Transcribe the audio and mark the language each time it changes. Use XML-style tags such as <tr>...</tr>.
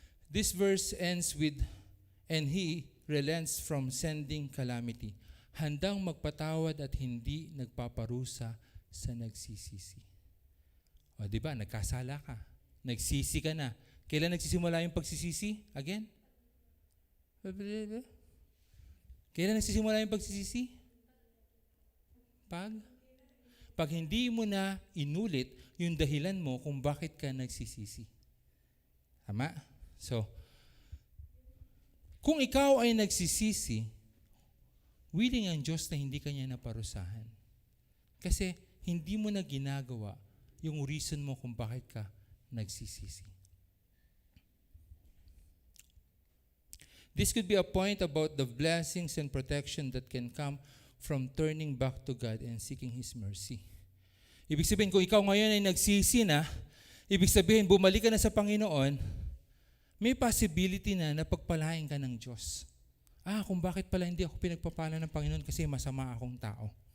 <en>This verse ends with, and He relents from sending calamity.</en> <tl>Handang magpatawad at hindi nagpaparusa sa nagsisisi. O di ba, nagkasala ka, nagsisi ka na. Kailan nagsisimula yung pagsisisi? Again? Kailan nagsisimula yung pagsisisi? Pag hindi mo na inulit yung dahilan mo kung bakit ka nagsisisi. Tama? So, kung ikaw ay nagsisisi, willing ang Diyos na hindi ka niya naparusahan. Kasi hindi mo na ginagawa yung reason mo kung bakit ka nagsisisi.</tl> <en>This could be a point about the blessings and protection that can come from turning back to God and seeking His mercy.</en> <tl>Ibig sabihin, kung ikaw ngayon ay nagsisi na, ibig sabihin, bumalik ka na sa Panginoon, may possibility na napagpalain ka ng Diyos. Kung bakit pala hindi ako pinagpapala ng Panginoon kasi masama akong tao.</tl>